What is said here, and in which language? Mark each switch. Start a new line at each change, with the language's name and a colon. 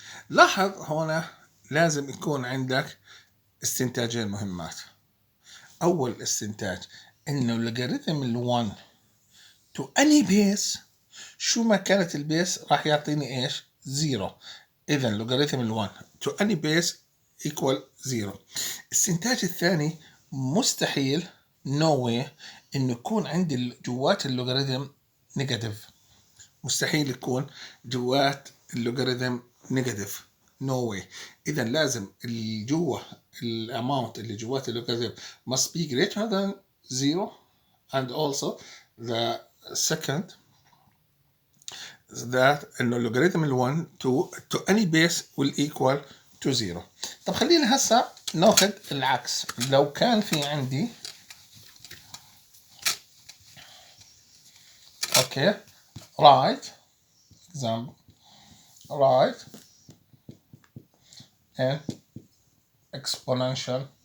Arabic: لاحظ هنا لازم يكون عندك استنتاجين مهمات. أول استنتاج إنه
English: logarithm 1 to any base،
Arabic: شو ما كانت البيس راح يعطيني إيش؟ 0. إذا
English: logarithm 1 to any base equal 0.
Arabic: الاستنتاج الثاني مستحيل
English: no way
Arabic: إنه يكون عندي جوات اللوغاريتم نيجاتيف. مستحيل يكون جوات اللوغاريتم نيجاتيف،
English: no way.
Arabic: إذا لازم الجوة الامount اللي جوات اللوغاريتم
English: must be greater than 0. and also the second that
Arabic: إنه
English: logarithm 1 to any base will equal to 0.
Arabic: طب خلينا هسا ناخذ العكس. لو كان في عندي
English: okay write example write an exponential